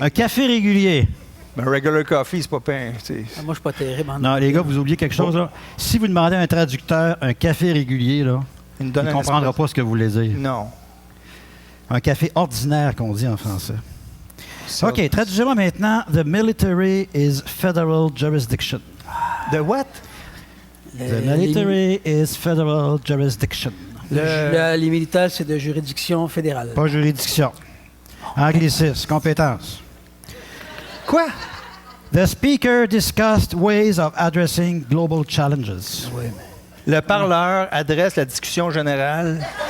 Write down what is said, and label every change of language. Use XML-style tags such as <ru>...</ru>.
<fr>Un café régulier. Ben,</fr> <en>regular coffee,</en> <fr>c'est pas peint. Ah, moi, je suis pas terrible. Non, les gars, vous oubliez quelque chose, là. Si vous demandez à un traducteur un café régulier, là, il ne comprendra pas ce que vous voulez dire. Non. Un café ordinaire, qu'on dit en français. Ça, OK, traduisez-moi maintenant.</fr> <en>The military is federal jurisdiction. The what? The military is federal jurisdiction.</en> <fr>Les militaires, c'est de juridiction fédérale. Pas juridiction. Anglicisme, compétence. Quoi?</fr> <en>The speaker discussed ways of addressing global challenges.</en> <fr>Oui, Le parleur adresse la discussion générale.</fr>